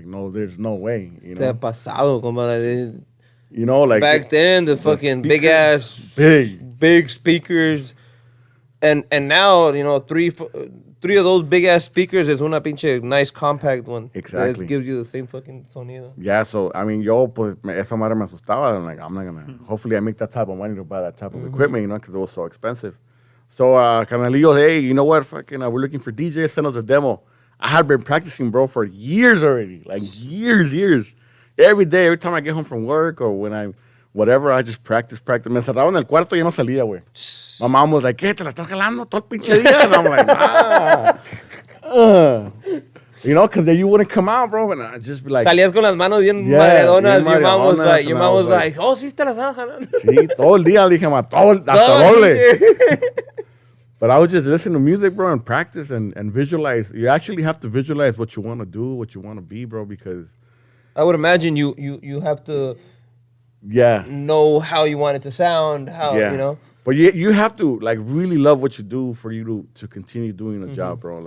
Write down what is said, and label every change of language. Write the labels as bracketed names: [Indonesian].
[English] Like, no, there's no way, you know. [Spanish] Pasado, compa. [English] You know, like back then, the fucking big ass, big speakers, and now, you know, three of those big ass speakers is [Spanish] una pinche [English] nice compact one. Exactly. That gives you the same fucking sonido. Yeah, so I mean, [Spanish] yo, pues esa madre me asustaba. [English] I'm like, I'm not gonna. Hopefully, I make that type of money to buy that type of equipment, you know, because it was so expensive. So, Carnalillo, hey, you know what? Fucking, we're looking for DJs. Send us a demo. I had been practicing, bro, for years already. Like, years. Every day, every time I get home from work or when I just practice. [Spanish] Me encerraba en el cuarto y ya no salía, güey. [English] My mom was like, [Spanish] ¿qué? ¿Te la estás jalando todo el pinche día? [English] And I'm like, nah. You know, because then you wouldn't come out, bro. And I'd just be like... [Spanish] Salías con las manos bien madredonas. [English] Your mom was like, oh, [Spanish] sí te la estás jalando. Sí, todo el día, le dije, hasta doble. [English] But I would just listen to music, bro, and practice and visualize. You actually have to visualize what you want to do, what you want to be, bro, because... I would imagine you have to know how you want it to sound, you know? But you have to, like, really love what you do for you to continue doing the job, bro.